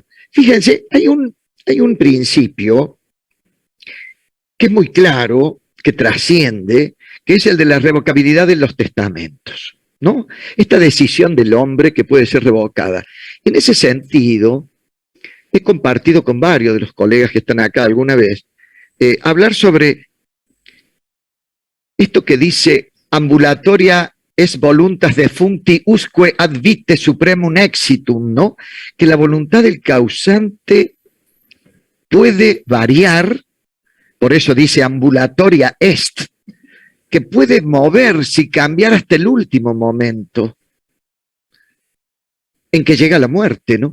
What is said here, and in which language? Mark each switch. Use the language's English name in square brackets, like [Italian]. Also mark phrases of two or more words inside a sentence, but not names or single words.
[Spanish] Fíjense, hay un principio que es muy claro, que trasciende, que es el de la revocabilidad de los testamentos, ¿no? Esta decisión del hombre que puede ser revocada. En ese sentido, he compartido con varios de los colegas que están acá alguna vez, hablar sobre esto que dice [Latin] ambulatoria es voluntas defuncti usque ad vite supremum exitum, [Spanish] ¿no? Que la voluntad del causante puede variar, por eso dice [Latin] ambulatoria est, [Spanish] que puede moverse y cambiar hasta el último momento en que llega la muerte, ¿no?